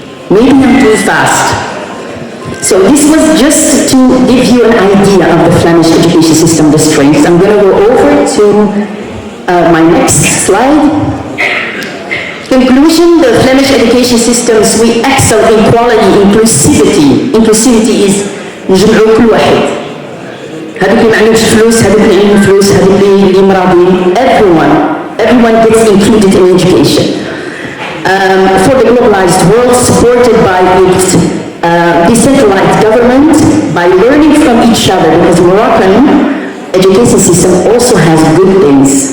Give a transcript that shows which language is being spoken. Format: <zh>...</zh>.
<en>Maybe I'm too fast. So this was just to give you an idea of the Flemish education system, the strengths. I'm going to go over to my next slide. Conclusion, the Flemish education systems, we excel in quality, inclusivity. Inclusivity is</en> <ar>نجمعوا كل واحد. هذوك اللي ما عندهمش فلوس، هذوك اللي عندهم فلوس، هذوك اللي مرابين.</ar> <en>Everyone gets included in education. For the globalized world, supported by its decentralized government, by learning from each other, because Moroccan education system also has good things.</en>